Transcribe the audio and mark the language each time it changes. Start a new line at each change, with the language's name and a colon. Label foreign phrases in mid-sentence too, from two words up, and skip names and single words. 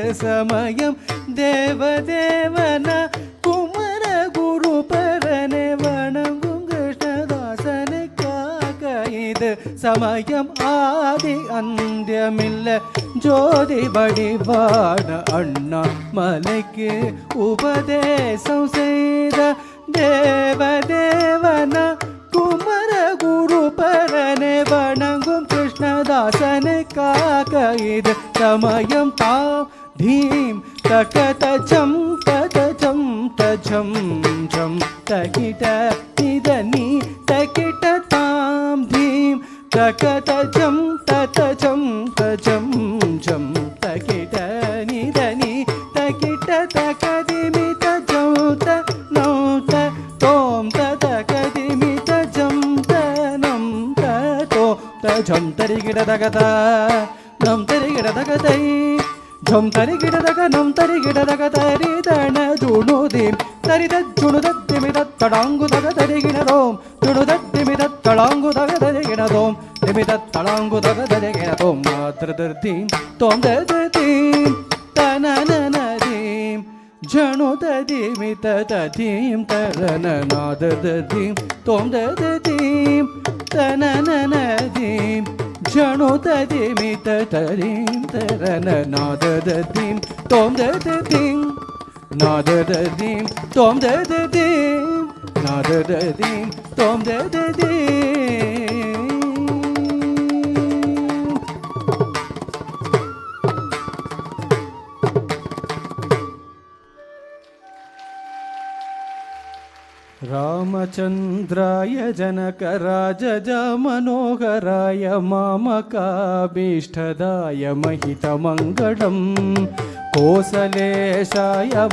Tamil: சமயம் தேவதேவன குமர குரு பரனை வணங்கும் கிருஷ்ணதாசனை காக்க இது சமயம் ஆதி அந்தியமில்ல ஜோதி வடிவான அண்ணா மலைக்கு உபதேசம் செய்த தேவதேவன குமர குரு பரனை வணங்கும் கிருஷ்ணதாசனை காக்க இது சமயம் தாம் தீம் தகத ஜம் தத ஜம் தஜம் ஜம் தகிட நிதனி தகிட தாம் தீம் தகத ஜம் தத ஜம் தஜம் ஜம் தகிட நிதனி தகிட தகதிமி தஜம் த நௌ த தோம் ததகதிமி தஜம் த நம் த தோ தஜம் தரிகிட தகத நம் தரிகிட தகதை jam tari gida daga nam tari gida daga tari dana junu dim tari da junu da dimi da tadangu daga tari gida dom junu da dimi da tadangu daga tari gida dom dimi da tadangu daga tari gida dom nadra dim tom da dim tanana dim janu da dimi da dim tarana nadra dim tom da dim tanana dim janu tadimi tatarim tarana nadadadim tom dadadim nadadadim tom dadadim nadadadim tom dadadim
Sanskrit: रामचन्द्राय जनकराजज मनोहराय मामकाभीष्टदाय महितमङ्गलम् कोसलेशाय